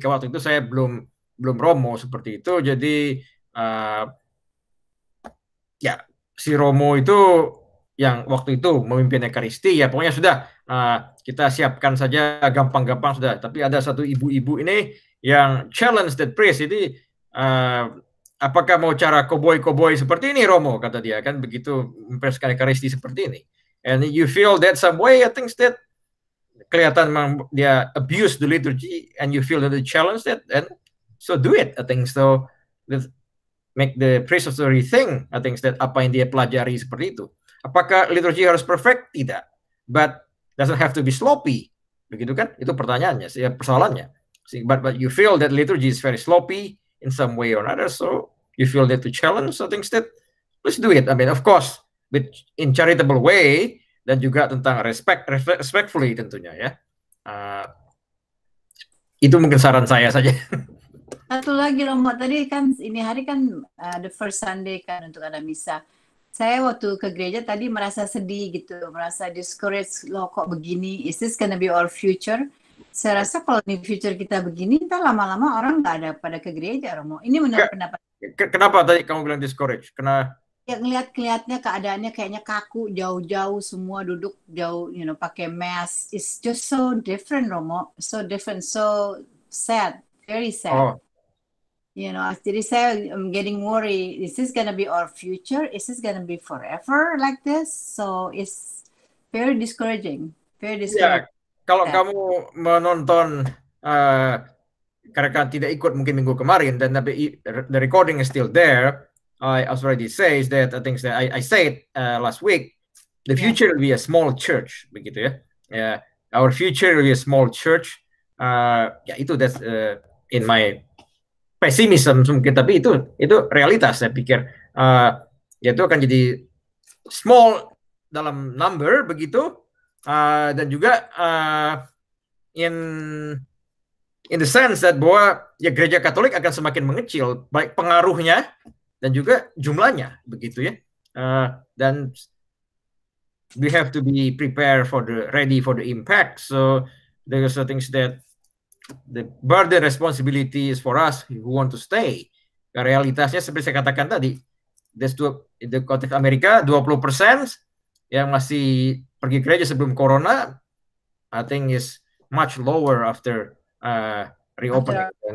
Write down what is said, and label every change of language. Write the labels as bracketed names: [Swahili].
[Indonesian] Waktu itu saya belum Romo seperti itu. Jadi ya si Romo itu yang waktu itu memimpin Ekaristi ya pokoknya sudah kita siapkan saja gampang-gampang sudah. Tapi ada satu ibu-ibu ini yang [English] challenge that priest. [Indonesian] Jadi apakah mau cara koboi seperti ini Romo, kata dia kan begitu memperskan Ekaristi seperti ini. [English] and you feel that some way, I think that [Indonesian] kelihatan memang dia [English] abuse the liturgy, and you feel that the challenge that, and so do it. I think so. Let's make the priest also rethink. I think that [Indonesian] apa yang dia pelajari seperti itu. Apakah liturgi harus [English] perfect? [Indonesian] Tidak. [English] But doesn't have to be sloppy. [Indonesian] Begitu kan? Itu pertanyaannya, persoalannya. [English] But you feel that liturgy is very sloppy in some way or another, so you feel that to challenge, so things that let's do it. I mean, of course, but in charitable way, [Indonesian] dan juga tentang [English] respectfully [Indonesian] tentunya ya. Itu mungkin saran saya saja. Satu lagi Romo, tadi kan ini hari kan [English] the first Sunday [Indonesian] kan untuk ada misa. Saya waktu ke gereja tadi merasa sedih gitu, merasa discouraged, loh kok begini, [English] is this gonna be our future? [Indonesian] Saya rasa kalau di future kita begini, ntar lama-lama orang nggak ada pada ke gereja, Romo. Ini menurut pendapat. Kenapa tadi kamu bilang discouraged? Karena ya ngelihatnya keadaannya kayaknya kaku, jauh-jauh semua duduk jauh, pakai mask. [English] It's just so different, Romo. So different, so sad, very sad. Oh. [Indonesian] Jadi saya [English] getting worried. Is this gonna be our future? Is this gonna be forever like this? So it's very discouraging. Very discouraging. [Indonesian] Ya, kalau kamu menonton karena kan tidak ikut mungkin minggu kemarin, dan tapi [English] the recording is still there. I already says that I think that I said last week, the future will be a small church, [Indonesian] begitu ya. [English] Yeah, our future will be a small church. [Indonesian] Ya itu [English] that's in my pesimism [Indonesian] mungkin, tapi itu realitas saya pikir. Ya itu akan jadi small dalam number begitu, dan juga [English] in the sense that [Indonesian] bahwa ya gereja Katolik akan semakin mengecil, baik pengaruhnya dan juga jumlahnya begitu ya. [English] Dan we have to be prepared ready for the impact. So there are things that the burden responsibility is for us who want to stay. [Indonesian] Realitasnya seperti saya katakan tadi, di konteks Amerika 20% yang masih pergi gereja sebelum corona, [English] I think is much lower after reopening.